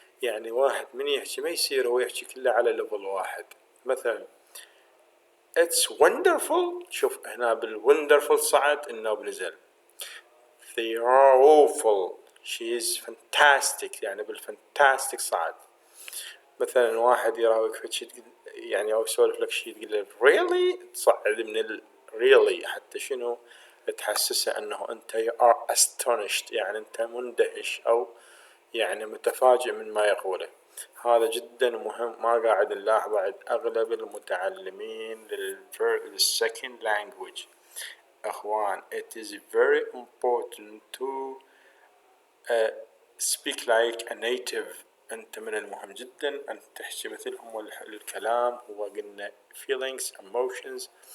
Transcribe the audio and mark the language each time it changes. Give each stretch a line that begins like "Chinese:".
Arabic: يعني واحد من يحكي ما يصير هو يحكي كله على ليفل واحد. مثلا
English: it's wonderful،
Arabic: شوف هنا بالwonderful صعد، النوب نزل.
English: they are awful، she is fantastic،
Arabic: يعني بالfantastic صعد. مثلا واحد يراويك في شيء يعني أو يسولف لك شيء تقول له really تصعد من really حتى شنو تحسسه أنه أنت
English: you are astonished
Arabic: يعني أنت مندهش أو يعني متفاجئ من ما يقوله. هذا جدا مهم، ما قاعد نلاحظه عند أغلب المتعلمين للsecond language.
English: أخوان it is very important to speak like a native.
Arabic: أنت من المهم جدا أن تحكي مثلهم، الكلام هو قلنا feelings emotions.